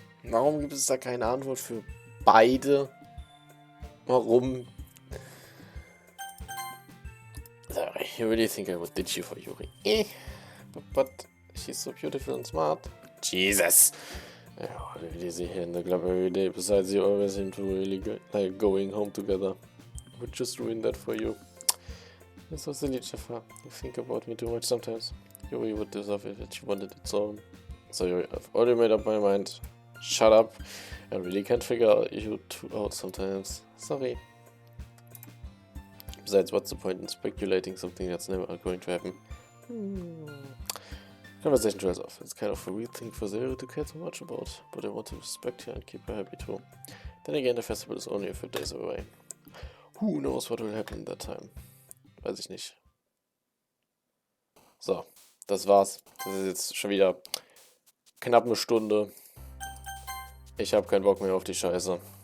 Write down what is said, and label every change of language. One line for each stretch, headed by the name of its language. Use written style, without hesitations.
German: Warum gibt es da keine Antwort für beide? Warum?
English: Sorry, you really think I would ditch you for Yuri? But she's so beautiful and smart. Jesus! I really see her in the club every day. Besides, you always seem to really like going home together. I would just ruin that for you. You're so silly, Jaffa. You think about me too much sometimes. Yuri would deserve it if she wanted it so. So Yuri, I've already made up my mind. Shut up. I really can't figure you two out sometimes. Sorry. Besides, what's the point in speculating something that's never going to happen? Conversation trails off. It's kind of a weird thing for Zero to care so much about, but I want to respect her and keep her happy too. Then again, the festival is only a few days away. Who knows what will happen in that time?
German: Weiß ich nicht. So, das war's. Das ist jetzt schon wieder knapp eine Stunde. Ich habe keinen Bock mehr auf die Scheiße.